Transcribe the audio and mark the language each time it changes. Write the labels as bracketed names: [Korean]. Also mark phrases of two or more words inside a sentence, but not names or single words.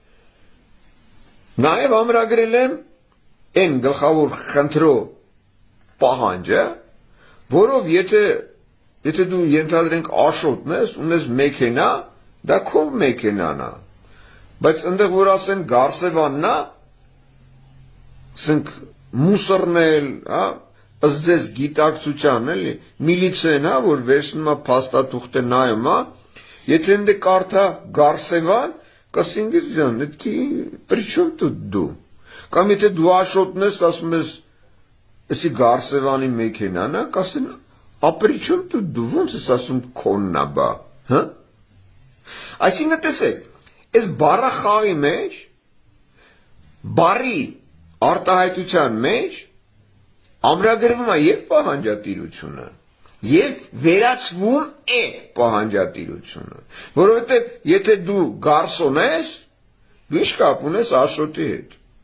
[Armenian] նաև ամրագրել եմ այն գլխավոր խնդրու պահանջը, որով եթե դու ենթադրենք Աշոտն ես, ունես մեքենա, դա քո մեքենան է, բայց այնտեղ որ ասեն Գարսևանն է, ասենք մուսորն էլ, հա, ըստ ձեզ գիտակցության, էլի, միլիցեն, հա, որ վերջնում է փաստաթուղթը նայում, հա, եթե ընդ կարդա Գարսևան, կասինգիր ջան, դա [Russian] при чем тут [Armenian] դու։ Կամ եթե դու Աշոտն ես, ասում ես, էսի Գարսևանի մեքենան է, կասեն, [Russian] «А при чем тут [Armenian] դու, ոնց ես ասում քոնն է, բա», հա։ Այսինքն տեսեք, այս բառախաղի մեջ բառի արտահայտության մեջ ամրագրվում է եւ պահանջատիրությունը եւ վերացվում է պահանջատիրությունը, որովհետեւ եթե դու գարսոն ես, դու ինչ կապ ունես Աշոտի հետ։